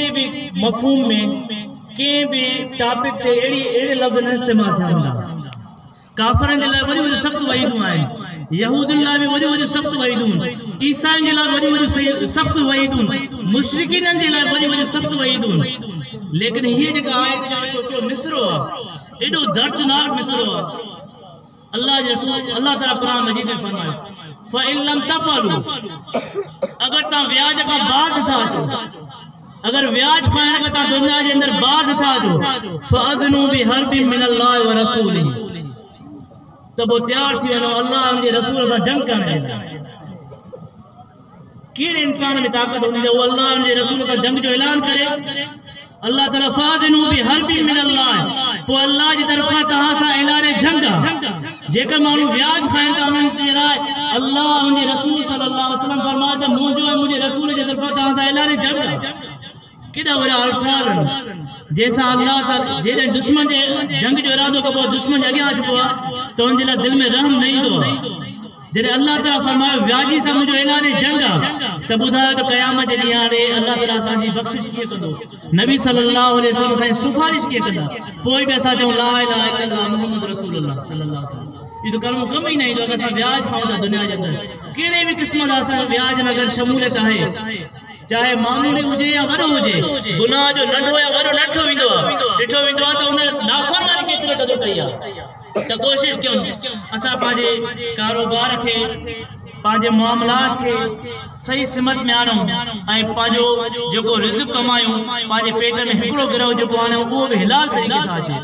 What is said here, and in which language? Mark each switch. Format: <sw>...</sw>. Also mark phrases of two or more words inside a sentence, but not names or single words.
<sd>बि मफ़हूम में कंहिं बि टॉपिक ते अहिड़े लफ़्ज़ न इस्तेमालु थिया हूंदा काफ़रनि जे लाइ वॾियूं वॾियूं सख़्तु वईदूं आहिनि यहूदियुनि लाइ बि वॾियूं वॾियूं सख़्तु वईदूं ईसाइनि जे लाइ वॾियूं वॾियूं सख़्तु वईदूं मुशरिकीननि जे लाइ वॾियूं वॾियूं सख़्तु वईदूं लेकिन हीअ जेका आयत जो मिसरो आहे एॾो दर्दनाक मिसरो आहे अल्लाह जे रसूल अल्लाह ताला क़ुरान मजीद में फरमायो</sd> <ar>فإن لم تفعلوا</ar> <sd>अगर तव्हां व्याज खां बाद था अचो अगर व्याज खाइण खां तव्हां दुनिया जे अंदरि बाद था अचो</sd> <ar>فأذنوا بحرب من الله و رسوله</ar> <sd>तो वो तैयार थी वनो</sd> <ur>اللہ ان کے رسول سے جنگ کرنے</ur> <sd>केड़े</sd> <ur>انسان میں طاقت ہوتی ہے وہ اللہ ان کے رسول سے جنگ</ur> <sd>जो ऐलान करे अल्लाह ताला</sd> <ar>فأذنوا ب حرب من الله</ar> <sd>तो अल्लाह जी तरफा तहां सा ऐलान जंग जेकर मानू व्याज खाइन ता उन जे लाइ अल्लाह</sd> <ur>ان کے رسول</ur> <ar>صلى الله وسلم</ar> <sd>फरमाया त मुंहिंजो ऐं मुंहिंजे रसूल जे तरफ़ां तव्हां सां ऐलान जंग आहे। केॾा वॾा अल्फाज़ जैसा अल्लाह ताला जॾहिं दुश्मन जे जंग जो इरादो कबो दुश्मन जे अॻियां अचिबो आहे त उन जे लाइ दिलि में रहम न ईंदो आहे। जॾहिं अल्लाह ताला फरमायो व्याजी सां मुंहिंजो ऐलान जंग आहे त ॿुधायो त क़यामत जे ॾींहुं हाणे अल्लाह ताला असांजी बख़्शिश कीअं कंदो, नबी</sd> <ar>صلى الله عليه وسلم</ar> <sd>असांजी सिफ़ारिश कीअं कंदा, पोइ बि असां चऊं</sd> <ar>لا إله إلا الله محمد رسول الله صلى الله عليه وسلم.</ar> <sd>इहो त कलमो कम ई न ईंदो अगरि असां व्याज खाऊं था दुनिया जे अंदरि कहिड़े बि क़िस्म जा असां व्याज में अगरि शमूलियत आहे, चाहे मामूली हुजे या वॾो हुजे, गुनाह जो नंढो या वॾो नठो वेंदो आहे, ॾिठो वेंदो आहे त उन नाफ़रमानी केतिरो कदुरु कई आहे। त कोशिशि कयूं असां पंहिंजे कारोबार खे पंहिंजे मामलात खे सही सिमत में आणूं ऐं पंहिंजो जेको रिज़्क़ कमायूं पंहिंजे पेट में हिकिड़ो गिरह जेको आणियूं उहो बि हिलाल तरीक़े सां अचे।</sd>